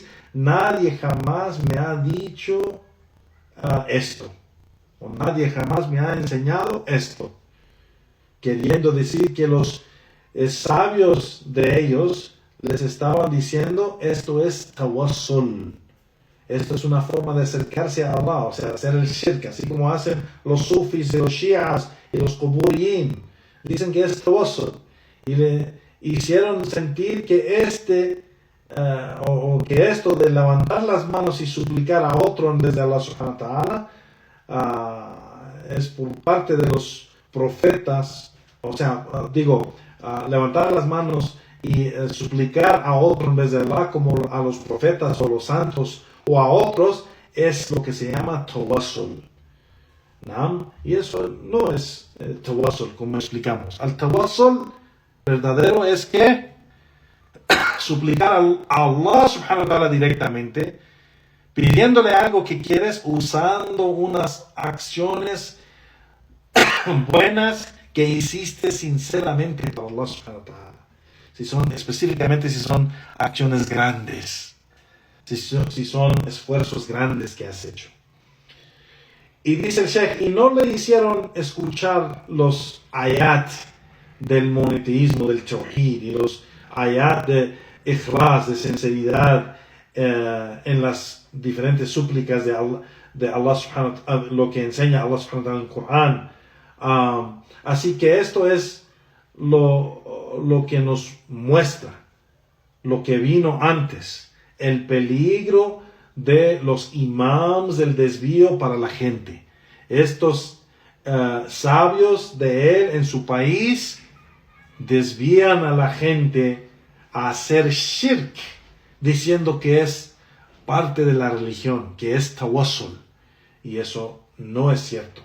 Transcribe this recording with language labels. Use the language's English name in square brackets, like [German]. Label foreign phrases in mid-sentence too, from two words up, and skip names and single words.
[Spanish] Nadie jamás me ha dicho esto, o nadie jamás me ha enseñado esto, queriendo decir que los sabios de ellos les estaban diciendo: esto es tawassul, esto es una forma de acercarse a Allah, o sea, hacer el shirk, así como hacen los sufis y los shias y los quburiyin. Dicen que es tawassul, y le hicieron sentir que que esto de levantar las manos y suplicar a otro en vez de Allah [Arabic] سبحانه وتعالى [Spanish] es por parte de los profetas. O sea, levantar las manos y suplicar a otro en vez de Allah, como a los profetas o los santos o a otros, es lo que se llama tawassul. ¿No? Y eso no es tawassul, como explicamos. El tawassul verdadero es que suplicar a Allah [Arabic] سبحانه وتعالى [Spanish] directamente, pidiéndole algo que quieres, usando unas acciones buenas que hiciste sinceramente para Allah [Arabic] سبحانه وتعالى. [Spanish] Específicamente si son acciones grandes, si son esfuerzos grandes que has hecho. Y dice el Sheikh, y no le hicieron escuchar los ayat del monoteísmo, del tawhid, y los ayat de ikhlas, de sinceridad, en las diferentes súplicas de Allah [Arabic] سبحانه وتعالى, [Spanish] lo que enseña Allah [Arabic] سبحانه وتعالى [Spanish] en el Corán. Así que esto es lo que nos muestra lo que vino antes, el peligro de los imams del desvío para la gente. Estos sabios de él en su país desvían a la gente a hacer shirk, diciendo que es parte de la religión, que es tawassul, y eso no es cierto.